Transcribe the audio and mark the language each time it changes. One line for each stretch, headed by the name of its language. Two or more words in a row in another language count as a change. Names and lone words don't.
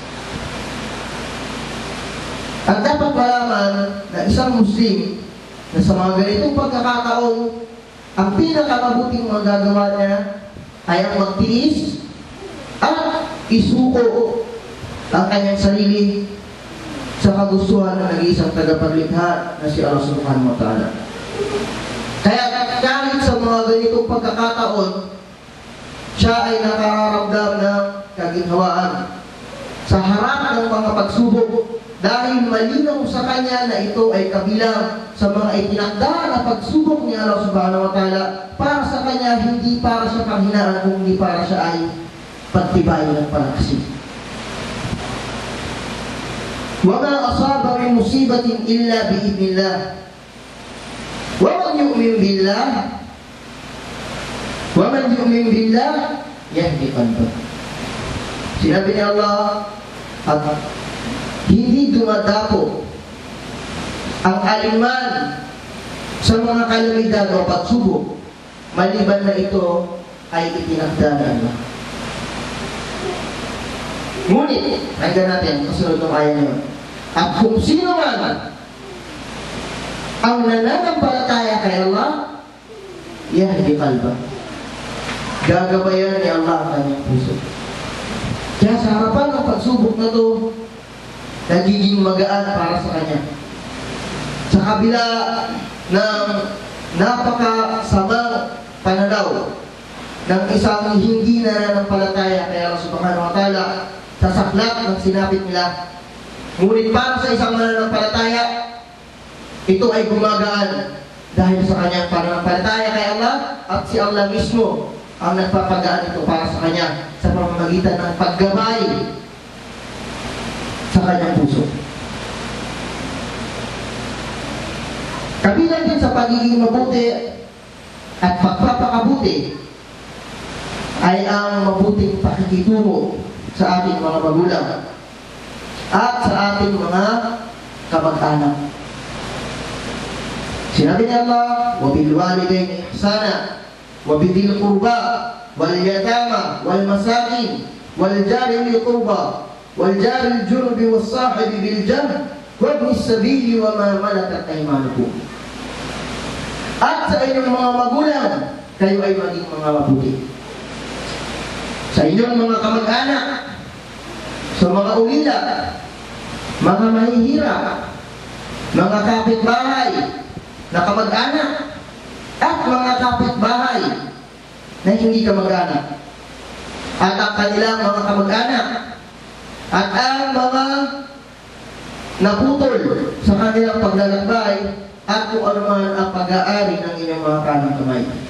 Filipino: At dapat malaman na isang Muslim na sa mga ganitong pagkakataon, ang pinakamabuting magagawa niya ay ang magtiis at isuko ang kanyang sarili sa kagustuhan ng nag-iisang tagapaglikha na si Allah
Arabic: سبحانه وتعالى.
Filipino: Kaya kahit sa mga ganitong pagkakataon, siya ay nakararamdam ng kaginhawaan sa harap ng mga pagsubok, dahil malinaw sa kanya na ito ay kabilang sa mga itinakda na pagsubok ni Allah
Arabic: سبحانه وتعالى
Filipino: para sa kanya, hindi para sa panghinaan, kundi para siya ay pagtibayin ng palaksin.
Arabic: وَمَا أَصَابَ مِن مُصِيبَةٍ إِلَّا بِإِذْنِ اللَّهِ وَمَنْ يُؤْمِنْ بِاللَّهِ يَهْدِ قَلْبَهُ.
Filipino: Sinabi ni Allah, at hindi dumadapo ang aliman sa mga kalamidad o pagsubok maliban na ito ay itinakda ng Allah. Ngunit, hanggang natin, kasunod ng ayaw niyo. At kung sino man ang nananampalataya kay Allah,
Arabic: يهدي قلبه,
Filipino: gagabayan ni Allah ang kanyang puso. Kaya sa harapan ng pagsubok na to, nagiging magaan para sa kanya. Sa kabila ng napakasamang pananaw ng isang hindi nananampalataya kay Allah
Arabic: سبحانه وتعالى
Filipino: sa saklap ng sinapit nila, ngunit para sa isang mananampalataya, ito ay gumagaan dahil sa kanyang pananampalataya kay Allah, at si Allah mismo ang nagpapagaan ito para sa kanya sa pamamagitan ng paggabay sa kanyang puso. Kabilang din sa pagiging mabuti at pagpapakabuti ay ang mabuting pakikitungo sa ating mga magulang at sa ating mga kamag-anak. Sinabi ni Allah,
Arabic: وَبِالْ وَالِدَيْنِ إِحْسَانًا وَبِذِي الْقُرْبَى وَالْيَتَامَى وَالْمَسَاكِينِ وَالْجَارِ ذِي الْقُرْبَى وَالْجَارِ الْجُنُبِ وَالصَّاحِبِ بِالْجَنبِ وَابْنِ السَّبِيلِ وَمَا مَلَكَتْ أَيْمَانُكُمْ.
Filipino: At sa inyong mga magulang, kayo ay maging mga mabuti. Sa inyong mga kamag-anak, sa mga ulila, mga mahihirap, mga kapitbahay na kamag-anak, at mga kapitbahay na hindi kamag-anak, at ang kanilang mga kamag-anak, at ang mga naputol sa kanilang paglalakbay, at kung ano man ang pag-aari ng inyong mga kanang kamay.